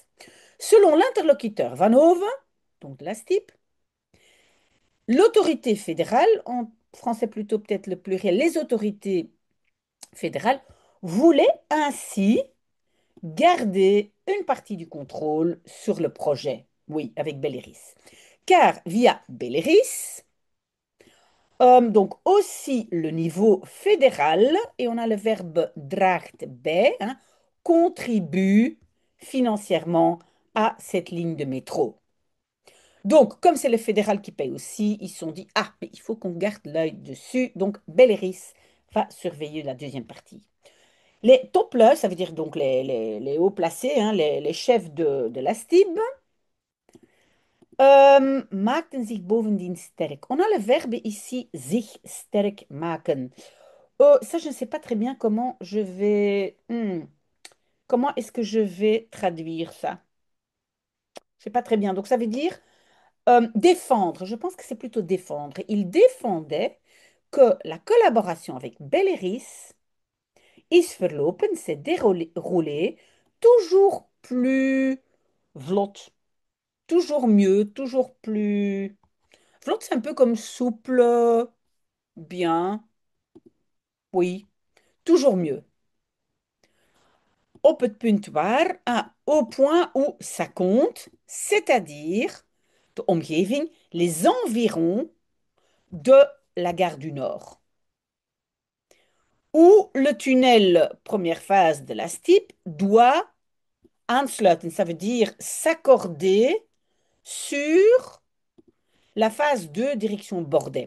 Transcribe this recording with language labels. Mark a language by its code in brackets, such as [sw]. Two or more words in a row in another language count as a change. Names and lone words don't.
[fr] Selon l'interlocuteur Van Hoven, donc de la STIP, l'autorité fédérale, en français plutôt peut-être le pluriel, les autorités fédérales voulaient ainsi garder une partie du contrôle sur le projet, oui, avec Belleris. Car via Belleris, donc aussi le niveau fédéral, et on a le verbe [nl] draagt bij, [fr] hein, contribue financièrement à cette ligne de métro. Donc, comme c'est le fédéral qui paye aussi, ils se sont dit, ah, mais il faut qu'on garde l'œil dessus. Donc, Belleris va surveiller la deuxième partie. Les topless, ça veut dire donc les hauts placés, hein, les chefs de la STIB, [nl] maakten zich bovendien sterk. [fr] On a le verbe ici, [nl] zich sterk maken. [fr] Ça, je ne sais pas très bien comment je vais... comment est-ce que je vais traduire ça? Je ne sais pas très bien. Donc, ça veut dire défendre. Je pense que c'est plutôt défendre. Il défendait que la collaboration avec Belleris [nl] is verlopen, [fr] s'est déroulée toujours plus vlot, toujours mieux, toujours plus... Vlot, c'est un peu comme souple, bien, oui, toujours mieux. [nl] Op het punt waar, [fr] au point où ça compte, c'est-à-dire [nl] de omgeving, [fr] les environs de la gare du Nord, où le tunnel première phase de la STIP doit aansluiten, ça veut dire s'accorder sur la phase 2 direction Bordeaux.